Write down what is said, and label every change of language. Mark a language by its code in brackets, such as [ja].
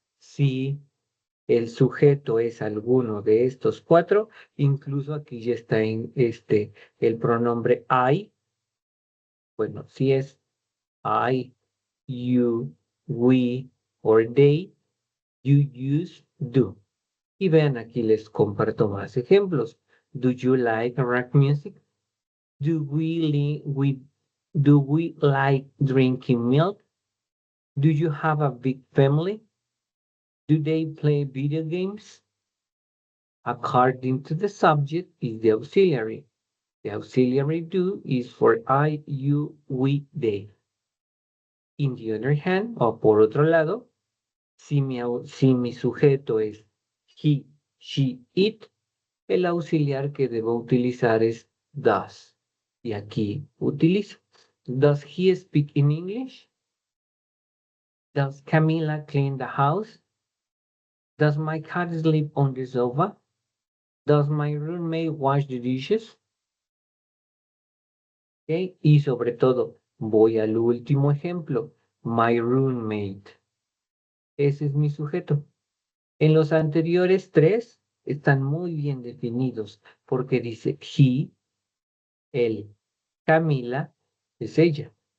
[es] Si el sujeto es alguno de estos cuatro, incluso aquí ya está en el pronombre I. Bueno, si es [en] I, you, we, or they, you use do. [es] Y vean, aquí les comparto más ejemplos. [en] Do you like rock music? Do we like drinking milk? Do you have a big family? Do they play video games? According to the subject is the auxiliary. The auxiliary do is for I, you, we, they. In the other hand, [es] o por otro lado, si mi sujeto es he, she, it, el auxiliar que debo utilizar es does. Y aquí utilizo. [en] Does he speak in English? Does Camila clean the house? Does my cat sleep on the sofa? Does my roommate wash the dishes? Okay. [es] Y sobre todo, voy al último ejemplo. [en] My roommate. [es] Ese es mi sujeto. En los anteriores tres están muy bien definidos porque dice he, él, Camila es ella.